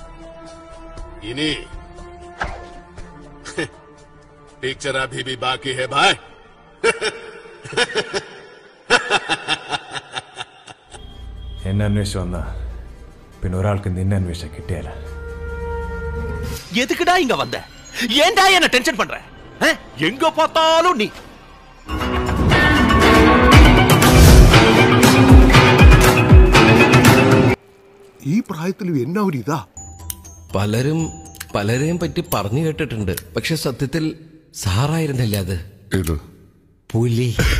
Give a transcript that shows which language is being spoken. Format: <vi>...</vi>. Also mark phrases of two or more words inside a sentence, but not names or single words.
<hi>ഇനി पिक्चर अभी भी बाकी है भाई.</hi> <ml>എന്നെ അന്വേഷിച്ചു വന്ന പിന്നെ ഒരാൾക്ക് നിന്നെ അന്വേഷിച്ച കിട്ടിയാല.</ml> <ta>எதுக்குடா இங்க வந்த? ஏன்டா என்ன டென்ஷன் பண்ற? எங்க பார்த்தாலும் நீ.</ta> <ml>ഈ പ്രായത്തിലും എന്നാ ഒരു ഇതാ. പലരെയും പറ്റി പറഞ്ഞു കേട്ടിട്ടുണ്ട്, പക്ഷെ സത്യത്തിൽ സാറായിരുന്നില്ല അത്. ഇത് പുലി.</ml>